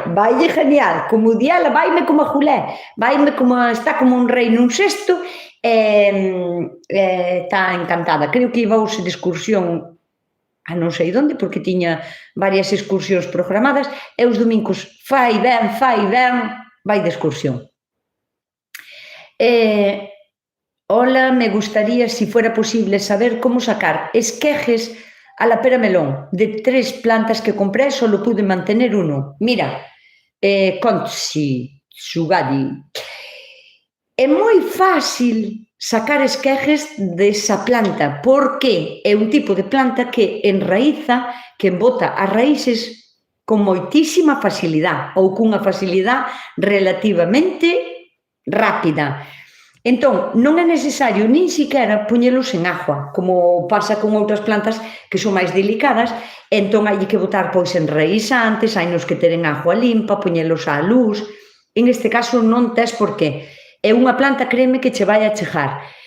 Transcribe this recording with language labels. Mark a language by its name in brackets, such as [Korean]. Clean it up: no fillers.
[Galician] Vaille genial, como diela, vaime como a Julé, vaime como, está como un rei nun cesto, está encantada. Creo que iba hoxe de excursión a non sei onde, porque tiña varias excursións programadas, e os domingos fai ben, vai de excursión. [Spanish] Hola, me gustaría, si fuera posible, saber cómo sacar esquejes a la pera melón. De 3 plantas que compré, solo pude mantener uno. [Galician] Mira, Conchi, Sugadi. É moi fácil sacar esquejes desa planta, porque é un tipo de planta que enraíza, que embota as raíces con moitísima facilidade ou cunha facilidade relativamente rápida. Entón, non é necesario nin siquiera poñelos en agua, como pasa con outras plantas que son máis delicadas, entón hai que botar pois en enraízantes, hai nos que teren agua limpa, poñelos á luz. En este caso non tes por qué. É unha planta, créeme, que che vai a chegar.